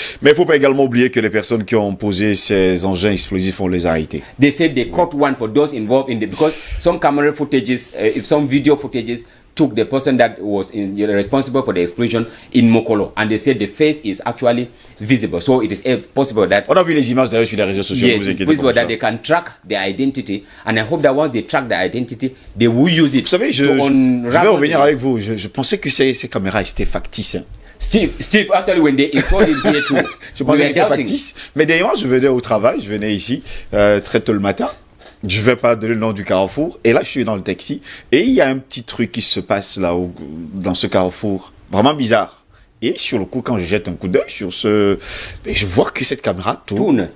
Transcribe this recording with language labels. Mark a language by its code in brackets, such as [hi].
[fr] Mais il ne faut pas également oublier que les personnes qui ont posé ces engins explosifs, on les a arrêtés. [en] They said they caught one for those involved in the, because some camera footages, if some video footages took the person that was responsible for the explosion in Mokolo, and they said the face is actually visible. So it is possible that... [fr] On a vu les images d'ailleurs sur les réseaux sociaux. [en] Yes, it's possible that they can track their identity, and I hope that once they track their identity, they will use it. [fr] Vous savez, je vais revenir avec vous. Je pensais que ces caméras étaient factices. Hein. [en] Steve, actually, when they installed it here too, [fr] je pensais que c'était factice. Mais d'ailleurs, je venais au travail, je venais ici très tôt le matin. Je vais pas donner le nom du carrefour. Et là, je suis dans le taxi. Et il y a un petit truc qui se passe là, dans ce carrefour. Vraiment bizarre. Et sur le coup, quand je jette un coup d'œil sur ce... je vois que cette caméra tourne.